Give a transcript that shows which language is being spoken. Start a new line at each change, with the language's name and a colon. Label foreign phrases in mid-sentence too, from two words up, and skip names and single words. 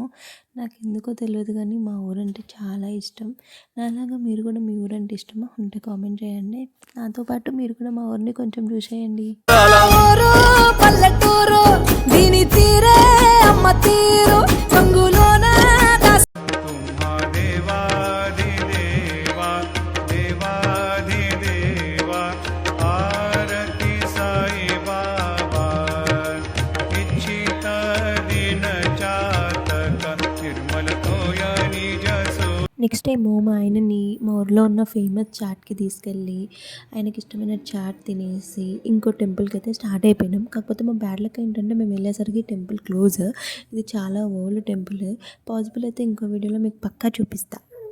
Telugu: నాకెందుకో తెలవదు కానీ మా ఊరంటే చాలా ఇష్టం. నాలాగా మీరు కూడా మీ ఊరంటే ఇష్టమా? ఉంటే కామెంట్ చేయండి. నాతో పాటు మీరు కూడా మా ఊరిని కొంచెం చూసేయండి. ఊరు పల్లెటూరు దీని తీరే అమ్మ తీరు కంగులోన
Marathi: तुम्हा देवाधिदेवा देवाधिदेवा आरती साई बाबा इच्छित दिन चातक निर्मल तोया निज
English: next time
Telugu: మా ఆయనని మా ఊర్లో ఉన్న ఫేమస్ చాట్‌కి తీసుకెళ్ళి, ఆయనకి ఇష్టమైన చాట్ తినేసి, ఇంకో టెంపుల్‌కి అయితే స్టార్ట్ అయిపోయినాం. కాకపోతే మా
English: bad luck
Telugu: ఏంటంటే మేము వెళ్ళేసరికి
English: temple close.
Telugu: ఇది చాలా
English: old temple.
Telugu: పాసిబుల్ అయితే ఇంకో వీడియోలో మీకు పక్కా చూపిస్తా.